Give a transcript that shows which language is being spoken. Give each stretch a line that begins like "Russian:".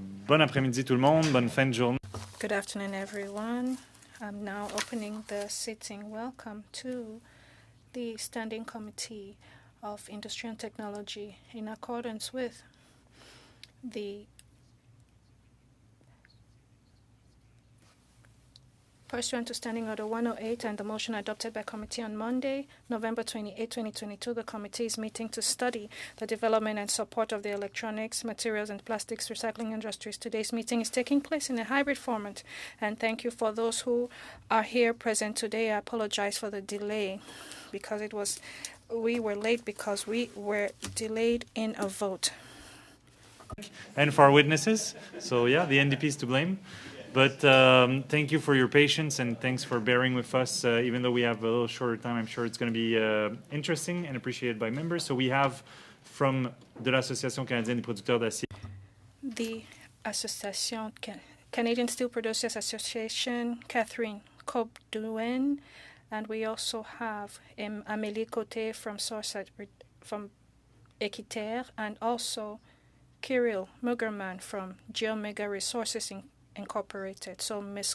French: Bon après-midi tout le monde, bonne fin de journée.
English: Good afternoon, everyone. I'm now opening the sitting. Welcome to the Standing Committee of Industry and Technology in accordance with the pursuant to Standing Order 108 and the motion adopted by committee on Monday, November 28, 2022, the committee is meeting to study the development and support of the electronics, materials, and plastics recycling industries. Today's meeting is taking place in a hybrid format, and thank you for those who are here present today. I apologize for the delay because we were late because we were delayed in a vote. And for our witnesses, so yeah, the NDP is to blame. But thank you for your patience and thanks for bearing with us. Even though we have a little shorter time, I'm sure it's going to be interesting and appreciated by members. So we have from
French: de l'Association Canadienne des Producteurs d'Acier.
English: The Association Canadian Steel Producers Association, Catherine Cope-Duen, and we also have Amélie Côté from Équiterre, and also Kirill Mugerman from Geomega Resources Incorporated. So, Ms.